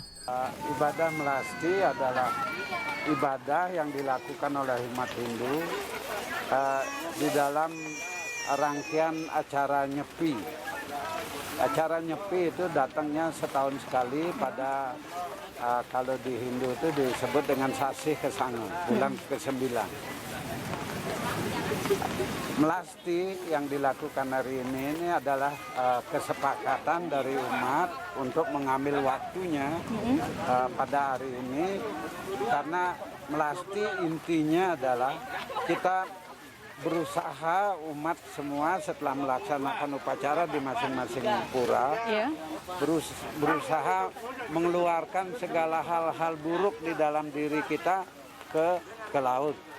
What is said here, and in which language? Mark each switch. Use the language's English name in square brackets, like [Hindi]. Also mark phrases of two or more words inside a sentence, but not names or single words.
[Indonesian] Ibadah melasti adalah ibadah yang dilakukan oleh umat Hindu di dalam rangkaian acara Nyepi. Acara Nyepi itu datangnya setahun sekali pada kalau di Hindu itu disebut dengan Sasih Kesanga, bulan ke-9. Melasti yang dilakukan hari ini adalah kesepakatan dari umat untuk mengambil waktunya pada hari ini, karena melasti intinya adalah kita berusaha umat semua setelah melaksanakan upacara di masing-masing pura, berusaha mengeluarkan segala hal-hal buruk di dalam diri kita ke laut.